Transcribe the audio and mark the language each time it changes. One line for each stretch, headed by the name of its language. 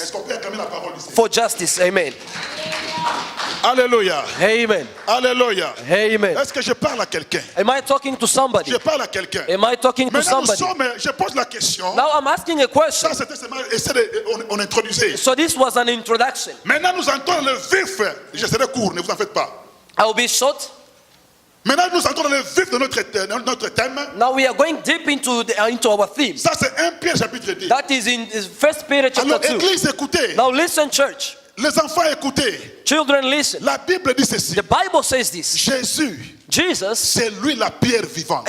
French: Est-ce qu'on peut acclamer la parole d'ici?
English: For justice, amen. Alléluia. Amen. Alléluia. Amen.
French: Est-ce que je parle à quelqu'un?
English: Am I talking to somebody?
French: Je parle à quelqu'un.
English: Am I talking to
French: Maintenant,
English: somebody?
French: je pose la question.
English: Now I'm asking a question.
French: Ça, c'était seulement, on introduisait.
English: So this was an introduction.
French: Maintenant, nous entrons dans le vif. Je serai court, ne vous en faites pas.
English: I will be short.
French: Maintenant, nous entrons dans le vif de notre thème.
English: Now we are going deep into our theme.
French: Ça, c'est 1 Pierre chapitre 2.
English: That is in 1 Peter
French: Alors,
English: chapter 2.
French: église, écoutez.
English: Now listen, church.
French: Les enfants, écoutez.
English: Children, listen.
French: La Bible dit ceci.
English: The Bible says this.
French: Jésus,
English: Jesus
French: c'est lui la pierre vivante.